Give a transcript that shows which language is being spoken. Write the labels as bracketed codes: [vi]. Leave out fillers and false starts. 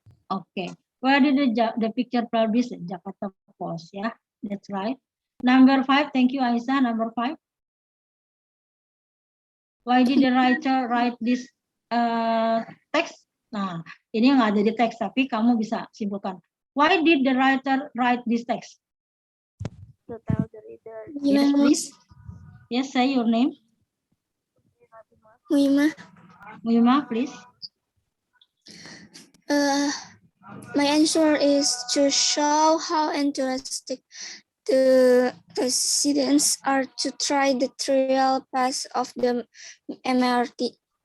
[en] Okay, where did the picture publish? Jakarta Post, yeah, that's right. Number 5, thank you Aisyah. Number 5. Why did the writer write this text? [id] Nah, ini nggak ada di teks, tapi kamu bisa simpulkan. [en] Why did the writer write this text? To tell the reader. Yes, please. Yes, say your name. Muima. Muima, please. My answer is to show how enthusiastic the students are to try the trial pass of the MRT.